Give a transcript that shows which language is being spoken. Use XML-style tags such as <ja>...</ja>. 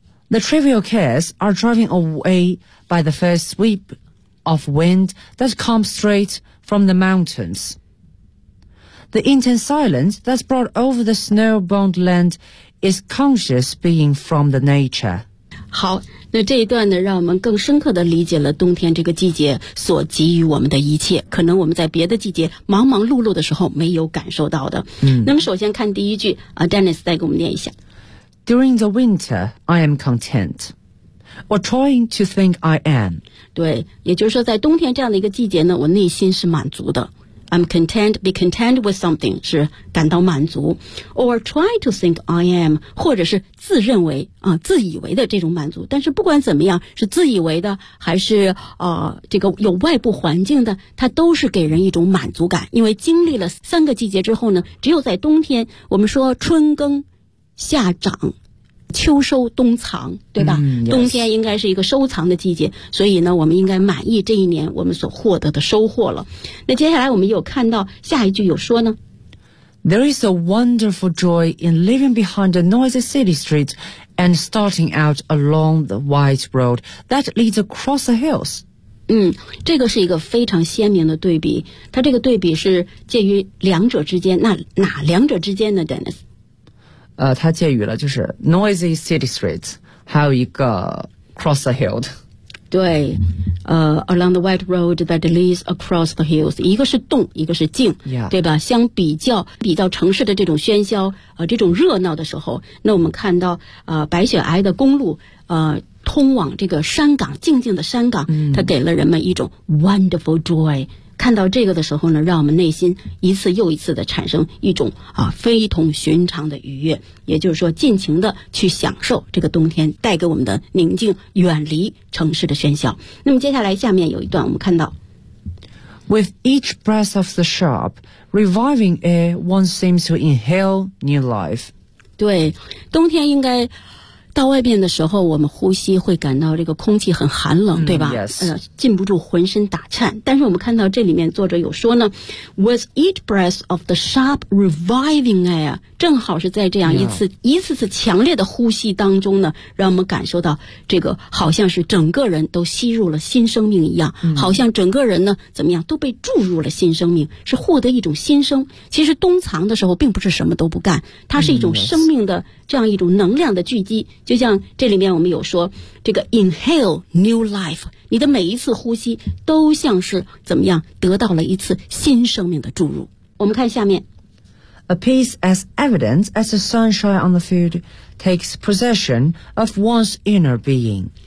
<en>The trivial cares are driven away by the first sweep of wind that comes straight from the mountains. The intense silence that's brought over the snow-bound land is conscious being from the nature.</en> <zh>好，那这一段呢，让我们更深刻地理解了冬天这个季节所给予我们的一切，可能我们在别的季节忙忙碌碌的时候没有感受到的。那么首先看第一句，Dennis 再给我们念一下。</zh> <en>During the winter, I am content. Or trying to think I am.</en> <zh>对，也就是说在冬天这样的一个季节呢，我内心是满足的。</zh> <en>I'm content, be content with something,</en> <zh>是感到满足。</zh> <en>Or try to think I am,</en> <zh>或者是自认为、自以为的这种满足。但是不管怎么样，是自以为的还是、这个有外部环境的，它都是给人一种满足感。因为经历了三个季节之后呢，只有在冬天，我们说春耕夏长秋收冬藏，对吧、</zh> <en>yes.</en> <zh>冬天应该是一个收藏的季节，所以呢我们应该满意这一年我们所获得的收获了。那接下来我们有看到下一句有说呢，</zh> <en>There is a wonderful joy in leaving behind the noisy city street and starting out along the white road that leads across the hills。</en> <zh>这个是一个非常鲜明的对比，它这个对比是介于两者之间，那哪两者之间呢 Dennis？它介于了就是</zh> <en>noisy city streets</en> <zh>还有一个</zh> <en>cross the hills，对、along the white road that leads across the hills，</en> <zh>一个是动一个是静、</zh> <en>yeah.</en> <zh>对吧，相比较比较城市的这种喧嚣、这种热闹的时候，那我们看到、白雪皑的公路、通往这个山岗，静静的山岗、它给了人们一种</zh> <en>wonderful joy，</en> <zh>看到这个的时候呢，让我们内心一次又一次的产生一种啊非同寻常的愉悦，也就是说尽情的去享受这个冬天带给我们的宁静，远离城市的喧嚣。那么接下来下面有一段我们看到</zh> <en>With each breath of the sharp reviving air one seems to inhale new life，</en> <zh>对，冬天应该到外面的时候我们呼吸会感到这个空气很寒冷，对吧、禁不住浑身打颤。但是我们看到这里面作者有说呢，</zh> <en>With each breath of the sharp reviving air，</en> <zh>正好是在这样一次、一次次强烈的呼吸当中呢，让我们感受到这个好像是整个人都吸入了新生命一样、好像整个人呢怎么样都被注入了新生命，是获得一种新生。其实冬藏的时候并不是什么都不干，它是一种生命的这样一种能量的聚集，就像这里面我们有说这个</zh> <en>inhale new life，</en> <zh>你的每一次呼吸都像是怎么样得到了一次新生命的注入。我们看下面</zh> <en>A peace as evident as the sunshine on the field takes possession of one's inner being，</en>